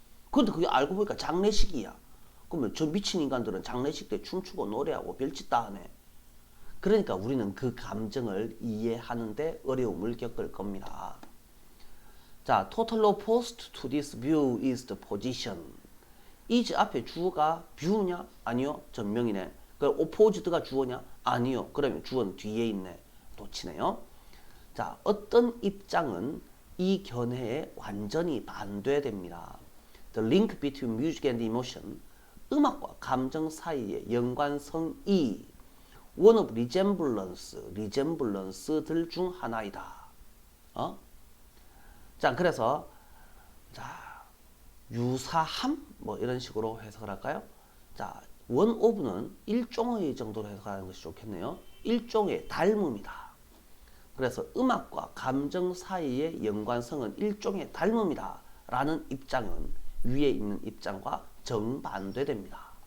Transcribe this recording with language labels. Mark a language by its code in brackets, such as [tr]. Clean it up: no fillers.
[ko] 그런데 그게 알고 보니까 장례식이야. 그러면 저 미친 인간들은 장례식 때 춤추고 노래하고 별짓 다 하네. 그러니까 우리는 그 감정을 이해하는데 어려움을 겪을 겁니다. [en] 자, total opposed to this view is the position. [ko] is 앞에 주어가 view냐? 아니요. 전명이네. 그 opposed가 주어냐? 아니요. 그러면 주어는 뒤에 있네. 놓치네요. 자, 어떤 입장은 이 견해에 완전히 반대됩니다. [en] The link between music and emotion, [ko] 음악과 감정 사이의 연관성이 [en] one of resemblance들 중 하나이다. [ko] 자, 그래서 자, 유사함 뭐 이런 식으로 해석을 할까요? 자, one of는 일종의 정도로 해석하는 것이 좋겠네요. 일종의 닮음이다. 그래서 음악과 감정 사이의 연관성은 일종의 닮음이다 라는 입장은 위에 있는 입장과 정반대됩니다.